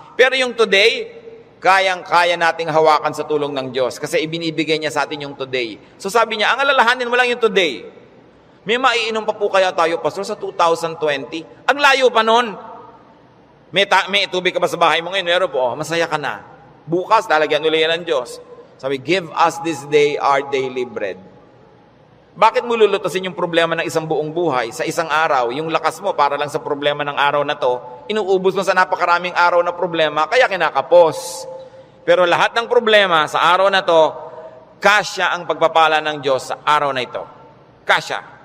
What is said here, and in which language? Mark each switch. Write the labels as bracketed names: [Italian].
[Filipino] Pero yung today, kayang-kaya nating hawakan sa tulong ng Diyos. Kasi ibinibigay niya sa atin yung today. So sabi niya, ang alalahanin mo lang yung today. May maiinom pa po kaya tayo, Pastor, sa 2020? Ang layo pa nun. May tubig ka ba sa bahay mo ngayon? Meron po, masaya ka na. Bukas, lalagyan ulit yan ng Diyos. Sabi, [English] give us this day our daily bread. [Filipino] Bakit mo lulutasin yung problema ng isang buong buhay sa isang araw? Yung lakas mo para lang sa problema ng araw na to, inuubos mo sa napakaraming araw na problema, kaya kinakapos. Pero lahat ng problema sa araw na to, kasya ang pagpapala ng Diyos sa araw na ito. Kasya.